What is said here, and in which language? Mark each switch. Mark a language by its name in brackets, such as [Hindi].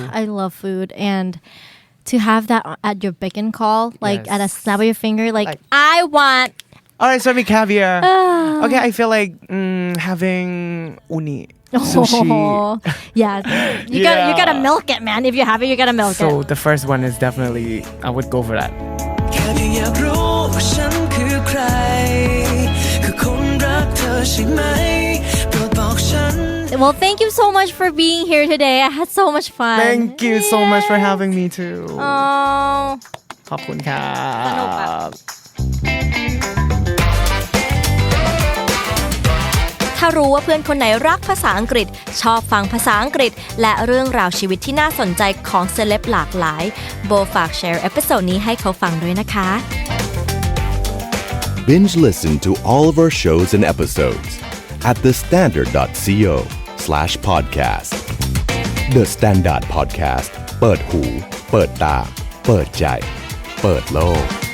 [English] I love food and to have that at your beck and call, like Yes. at a snap of your finger, like I want. All right, serve me caviar. Okay, I feel like having uni sushi yeah you gotta milk it man if you have it you gotta milk so it the first one is definitely I would go for that [Thai] แค่เพียงอยากรู้ว่าฉันคือใครคือคนรักเธอใช่ไหมโปรดบอกฉัน [English] well thank you so much for being here today I had so much fun thank you so much for having me too oh [Thai] ขอบคุณครับ สนุกอะ ถ้ารู้ว่าเพื่อนคนไหนรักภาษาอังกฤษชอบฟังภาษาอังกฤษและเรื่องราวชีวิตที่น่าสนใจของเซเลบหลากหลายโบฝากแชร์เอพิโซดนี้ให้เขาฟังด้วยนะคะ [English] Binge listen to all of our shows and episodes at thestandard.co/podcast The Standard Podcast เปิดหูเปิดตาเปิดใจเปิดโลก